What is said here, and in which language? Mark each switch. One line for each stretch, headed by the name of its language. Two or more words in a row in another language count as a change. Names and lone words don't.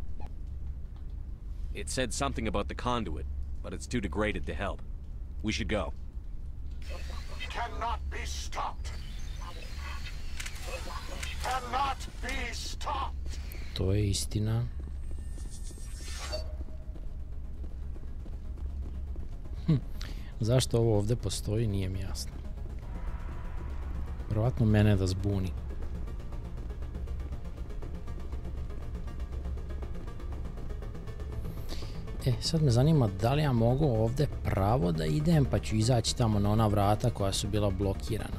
English: It said something about the conduit, but it's too degraded to help. We should go. Cannot be stopped. Cannot be stopped.
Bosnian: To je istina. Zašto ovo ovdje postoji, nije mi jasno. Vjerovatno mene da zbuni. Sad me zanima da li ja mogu ovdje pravo da idem, pa ću izaći tamo na ona vrata koja su bila blokirana.